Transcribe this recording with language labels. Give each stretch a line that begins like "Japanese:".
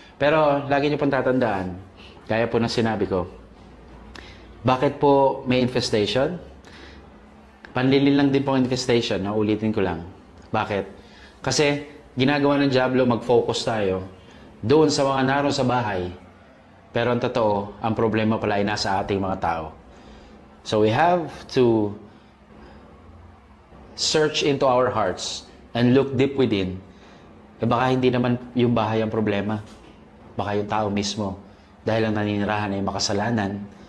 Filipino: Pero lagi niyo pong tatandaan, kaya po ng sinabi ko, bakit po may infestation? Panlilin lang din po ang infestation, no? Ulitin ko lang. Bakit? Kasi ginagawa ng Diablo, mag-focus tayo doon sa mga naroon sa bahay. Pero ang totoo, ang problema pala ay nasa ating mga tao.
English: So we have to search into our hearts and look deep within.
Filipino: Baka hindi naman yung bahay ang problema. Baka yung tao mismo. Dahil ang naninirahan ay makasalanan.